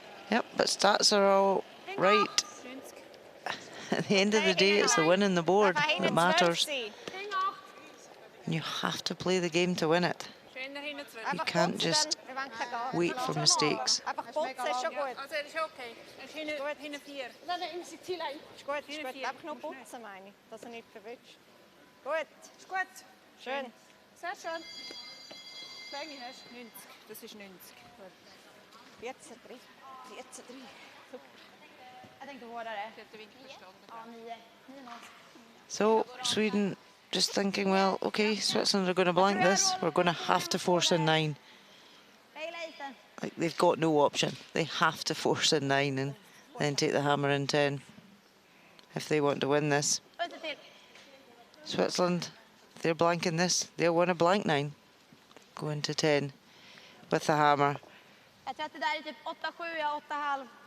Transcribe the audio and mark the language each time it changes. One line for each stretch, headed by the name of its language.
English: Yep, but stats are all right. At the end of the day, it's the win on the board that matters. You have to play the game to win it. You can't just wait for mistakes.
German: Einfach putzen ist schon gut. Also, das ist okay. Ist hinten 4. Nein, nein, ist gut, ist gut. Einfach nur putzen, meine ich, dass er nicht verwünscht. Gut. Ist gut. Schön. Sehr schön. Länge hast du? 90. Das ist 90. Gut. 14, 3. 14, 3. Super. Ich denke, wo er
English: So, Sweden just thinking, well, okay, Switzerland are going to blank this. We're going to have to force in 9. Like, they've got no option. They have to force in 9 and then take the hammer in 10 if they want to win this. Switzerland, if they're blanking this, they'll win a blank 9. Go into 10 with the hammer.
Swedish: Jag tror att det där är typ 8-7, ja 8,5.